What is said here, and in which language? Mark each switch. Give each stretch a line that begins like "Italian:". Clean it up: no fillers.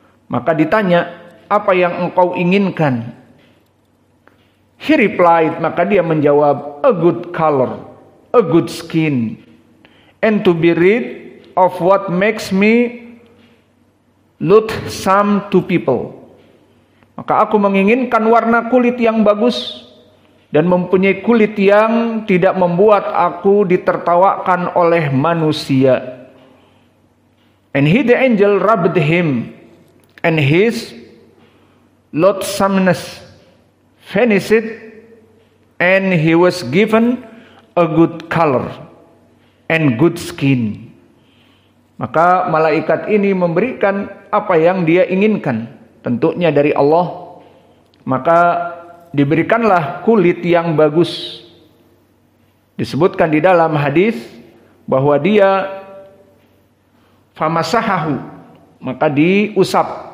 Indonesian: Maka ditanya, apa yang engkau inginkan?
English: He replied,
Indonesian: maka dia menjawab,
English: a good color, a good skin, and to be rid of what makes me loathsome to people.
Indonesian: Maka aku menginginkan warna kulit yang bagus dan mempunyai kulit yang tidak membuat aku ditertawakan oleh manusia.
English: And he, the angel, rubbed him, and his loathsomeness vanished, and he was given a good color and good skin.
Indonesian: Maka malaikat ini memberikan apa yang dia inginkan, tentunya dari Allah. Maka diberikanlah kulit yang bagus. Disebutkan di dalam hadis bahwa dia famasahahu, maka diusap.